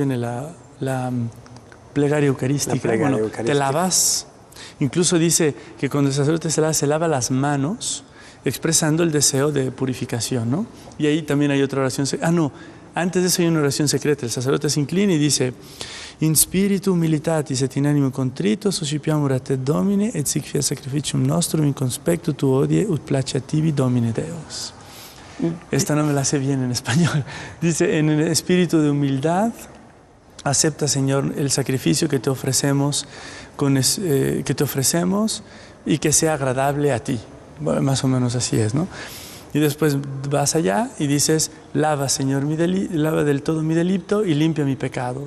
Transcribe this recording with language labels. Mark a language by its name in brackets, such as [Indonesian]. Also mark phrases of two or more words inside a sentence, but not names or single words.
[Spanish] Viene la plegaria eucarística. Te lavas. Incluso dice que cuando el sacerdote se lava las manos, expresando el deseo de purificación, ¿no? Y ahí también hay otra oración. Antes de eso hay una oración secreta. El sacerdote se inclina y dice: [Latin] In spiritu humilitatis et in animo contrito suscipiamur a te Domine et sic fiat sacrificium nostrum in conspectu tu odie ut place a tibi Domine Deus. [Spanish] Esta no me la sé bien en español. Dice: en el espíritu de humildad acepta, Señor, el sacrificio que te ofrecemos, y que sea agradable a ti. Bueno, más o menos así es, ¿no? Y después vas allá y dices: lava, Señor, lava del todo mi delito y limpia mi pecado.